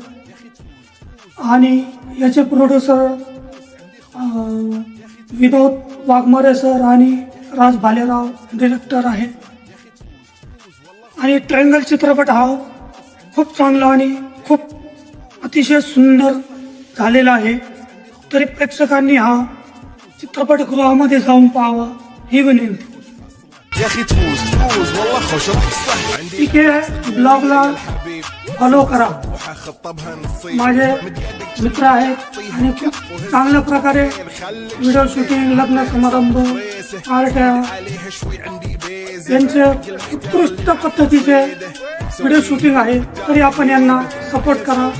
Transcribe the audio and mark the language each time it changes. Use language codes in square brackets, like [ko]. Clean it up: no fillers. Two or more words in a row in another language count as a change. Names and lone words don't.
[mr] आणि याचे प्रोड्युसर विनोद वाघमारे सर आणि राज भालेराव डिरेक्टर आहेत. आणि ट्रँगल चित्रपट हा खूप चांगला आणि खूप अतिशय सुंदर झालेला आहे. तरी प्रेक्षकांनी हा चित्रपटगृहामध्ये जाऊन पाहावा ही विनंती. [ar] يا اخي تفوز تفوز والله خوش رقصة عندي [mr] ठीक आहे, ब्लॉगला फॉलो करा. [ar] خطبها نصيب. [mr] माझे मित्र आहेत आणि खूप चांगल्या प्रकारे व्हिडिओ शूटिंग, लग्न समारंभ, पार्ट्या [ar] عليها شوي عندي بيز. [mr] यांचे उत्कृष्ट पद्धतीचे व्हिडिओ शूटिंग आहे. तरी आपण यांना सपोर्ट करा.